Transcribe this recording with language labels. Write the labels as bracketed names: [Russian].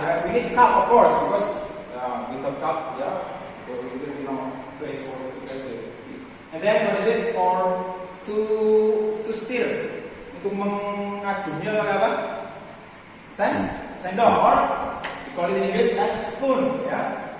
[English] We need cup of course because without cup, ya, we will be no place for to place the tea. And then what is it? Or to stir, [Indonesian] untuk mengaduknya apa? [English] Sendok, or we call it in English as spoon, ya.